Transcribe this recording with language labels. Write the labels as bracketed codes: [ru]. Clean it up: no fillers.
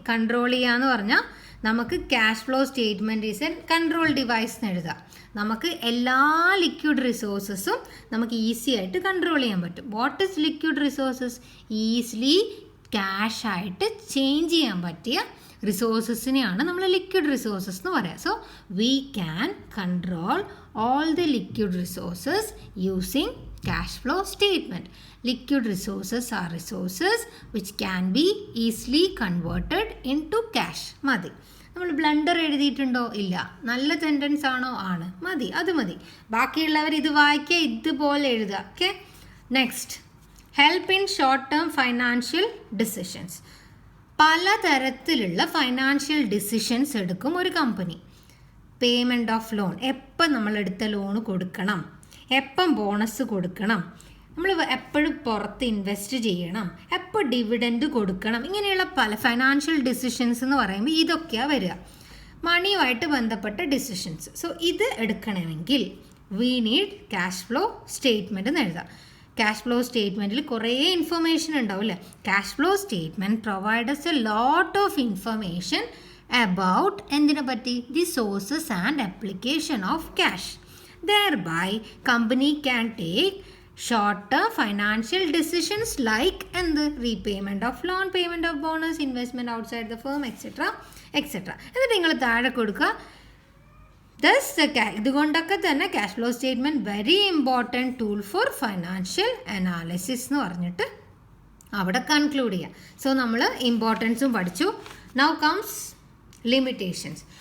[ml] Control ചെയ്യാന്ന് പറഞ്ഞാൽ നമുക്ക് [en] cash flow statement is a control device [ml] എന്ന് എഴുതാം. നമുക്ക് എല്ലാ ലിക്വിഡ് റിസോഴ്സസും നമുക്ക് ഈസി ആയിട്ട് കൺട്രോൾ ചെയ്യാൻ പറ്റും. [en] what is liquid resources, [ml] easily cash ആയിട്ട് ചേഞ്ച് ചെയ്യാൻ പറ്റിയ റിസോഴ്സസിനെയാണ് നമ്മൾ ലിക്വിഡ് റിസോഴ്സസ് എന്ന് പറയാം. [en] So we can control all the liquid resources using cash flow statement. Liquid resources are resources which can be easily converted into cash. [ml] മതി. നമ്മൾ blunder എഴുതിയിട്ടുണ്ടോ, ഇല്ല. നല്ല സെൻറ്റൻസ് ആണോ, ആണ്, മതി, അത് മതി. ബാക്കിയുള്ളവർ ഇത് വായിക്കുക, ഇതുപോലെ എഴുതുക. [en] Okay, next help in short term financial decisions. [ml] പലതരത്തിലുള്ള ഫൈനാൻഷ്യൽ ഡിസിഷൻസ് എടുക്കും ഒരു കമ്പനി. പേയ്മെൻറ്റ് ഓഫ് ലോൺ, എപ്പം നമ്മളെടുത്ത ലോണ് കൊടുക്കണം, എപ്പം ബോണസ് കൊടുക്കണം, നമ്മൾ എപ്പോഴും പുറത്ത് ഇൻവെസ്റ്റ് ചെയ്യണം, എപ്പോൾ ഡിവിഡൻഡ് കൊടുക്കണം, ഇങ്ങനെയുള്ള പല ഫൈനാൻഷ്യൽ ഡിസിഷൻസ് എന്ന് പറയുമ്പോൾ ഇതൊക്കെയാണ് വരിക, മണിയുമായിട്ട് ബന്ധപ്പെട്ട ഡിസിഷൻസ്. സോ ഇത് എടുക്കണമെങ്കിൽ [en] we need cash flow statement [ml] എന്ന് എഴുതാം. ക്യാഷ് ഫ്ലോ സ്റ്റേറ്റ്മെൻറ്റിൽ കുറേ ഇൻഫർമേഷൻ ഉണ്ടാവും അല്ലേ. [en] cash flow statement provides a lot of information about [ml] എന്തിനെ പറ്റി, [en] the sources and application of cash. Thereby company can take short-term financial decisions like [ml] എന്ത്, [en] repayment of loan, payment of bonus, investment outside the firm, etc. [ml] എന്നിട്ട് നിങ്ങൾ താഴെ കൊടുക്കുക. [en] Thus [ml] ഇതുകൊണ്ടൊക്കെ തന്നെ [en] cash flow statement very important tool for financial analysis [ml] എന്ന് പറഞ്ഞിട്ട് അവിടെ conclude ചെയ്യാം. [en] so [ml] നമ്മൾ ഇമ്പോർട്ടൻസും പഠിച്ചു. [en] Now comes limitations.